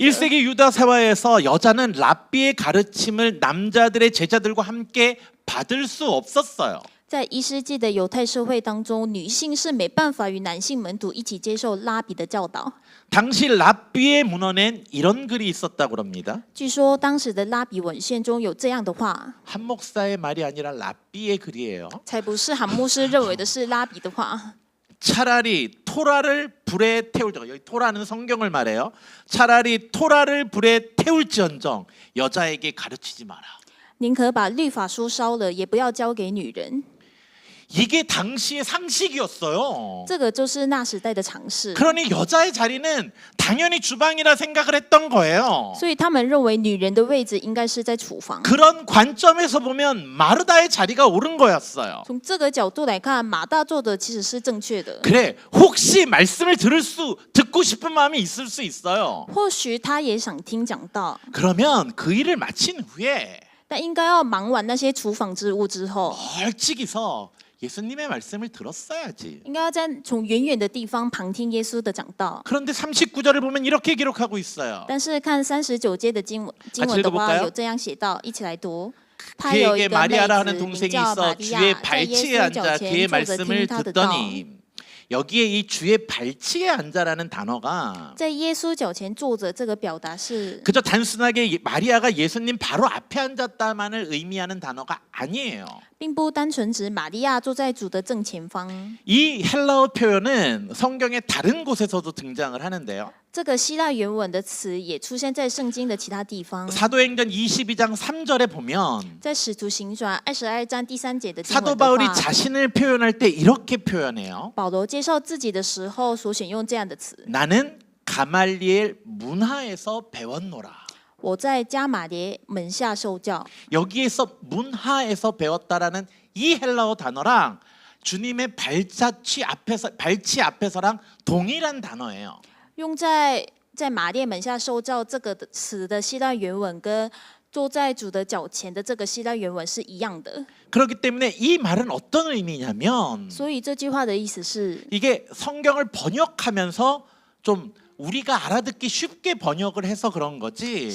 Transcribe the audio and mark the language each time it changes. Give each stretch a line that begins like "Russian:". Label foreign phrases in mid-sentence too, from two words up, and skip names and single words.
Korean: 1세기 유다 사회에서 여자는 랍비의 가르침을 남자들의 제자들과 함께 받을 수 없었어요.
Chinese: 在1世纪的犹太社会当中，女性是没办法与男性门徒一起接受拉比的教导。
Korean: 당시 랍비의 문헌엔 이런 글이 있었다고 합니다.
Chinese: 据说当时的拉比文献中有这样的话，
Korean: 한 목사의 말이 아니라 랍비의 글이에요.
Chinese: 才不是韩牧师认为的是拉比的话。
Korean: 차라리 토라를 불에 태울지언정, 여기 토라는 성경을 말해요. 차라리 토라를 불에 태울지언정 여자에게 가르치지 마라.
Chinese: 宁可把律法书烧了，也不要交给女人。
Korean: 이게 당시의 상식이었어요.
Chinese: 这个就是那时代的常识。
Korean: 그러니 여자의 자리는 당연히 주방이라 생각을 했던 거예요.
Chinese: 所以他们认为女人的位置应该是在厨房。
Korean: 그런 관점에서 보면 마르다의 자리가 옳은 거였어요.
Chinese: 从这个角度来看，马大做的其实是正确的。
Korean: 그래, 혹시 말씀을 듣고 싶은 마음이 있을 수 있어요.
Chinese: 或许他也想听讲道，
Korean: 그러면 그 일을 마친 후에
Chinese: 但应该要忙完那些厨房之物之后，
Korean: 멀찍이서 예수님의 말씀을 들었어야지.
Chinese: 应该要从远远的地方旁听耶稣的讲道。
Korean: 그런데 39절을 보면 이렇게 기록하고 있어요.
Chinese: 但是看39节的经文的话，
Korean: 읽어볼까요?
Chinese: 有这样写到，一起来读。他有一
Korean: 그에게
Chinese: 个妹
Korean: 마리아라
Chinese: 子
Korean: 하는
Chinese: 名
Korean: 동생이
Chinese: 叫玛
Korean: 있어
Chinese: 利
Korean: 주의
Chinese: 亚，在
Korean: 발치에
Chinese: 耶稣脚
Korean: 앉아
Chinese: 前
Korean: 그의
Chinese: 坐着
Korean: 말씀을
Chinese: 听他的道。
Korean: 듣더니 여기에 이 주의 발치에 앉아라는 단어가
Chinese: 在耶稣脚前坐着，这个表达是
Korean: 그저 단순하게 마리아가 예수님 바로 앞에 앉았다만을 의미하는 단어가 아니에요.
Chinese: 并不单纯指玛利亚坐在主的正前方。
Korean: 이 헬라어 표현은 성경의 다른 곳에서도 등장을 하는데요.
Chinese: 这个希腊原文的词也出现在圣经的其他地方。
Korean: 사도행전 22장 3절에 보면
Chinese: 在使徒行传22章第3节的经
Korean: 사도
Chinese: 文的
Korean: 바울이
Chinese: 话，
Korean: 자신을 표현할 때 이렇게 표현해요.
Chinese: 保罗介绍自己的时候所选用这样的词：
Korean: 나는 가말리엘 문하에서 배웠노라.
Chinese: 我在加马列门下受教。
Korean: 여기에서 문하에서 배웠다라는 이 헬라어 단어랑 주님의 발치 앞에서랑 동일한 단어예요.
Chinese: 用在马列门下受教这个词的希腊原文跟坐在主的脚前的这个希腊原文是一样的。
Korean: 그렇기 때문에 이 말은 어떤 의미냐면
Chinese: 所以这句话的意思是，
Korean: 이게 성경을 번역하면서 좀 우리가 알아듣기 쉽게 번역을 해서 그런 거지.